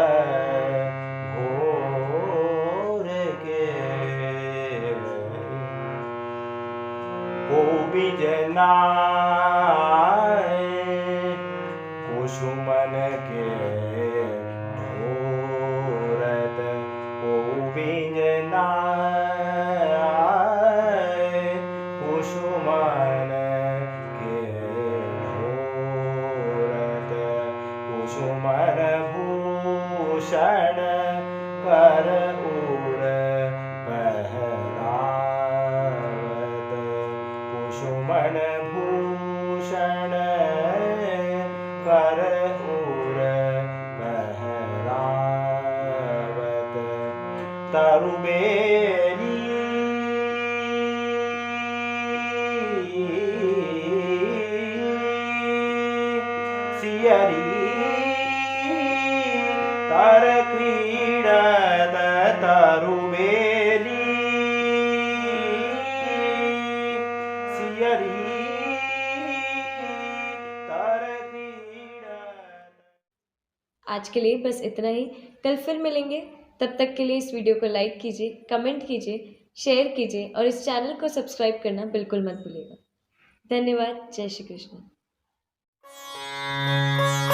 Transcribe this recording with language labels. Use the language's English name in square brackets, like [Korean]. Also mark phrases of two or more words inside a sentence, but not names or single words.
[Braj] घोर के, को बिजनाए कुसुमन के ढोरत, को बिजनाए कुसुमन के ढोरत, कुसुमन भूषण कर उर पहरावत, कुसुमन भूषण कर उर पहरावत, तरुबेली सियरी तर क्रीडत, तरुबेली सियरी तर क्रीडत। [Hindi] आज के लिए बस इतना ही। कल फिर मिलेंगे। तब तक के लिए इस वीडियो को लाइक कीजिए, कमेंट कीजिए, शेयर कीजिए और इस चैनल को सब्सक्राइब करना बिल्कुल मत भूलिएगा। धन्यवाद। जय श्री कृष्ण।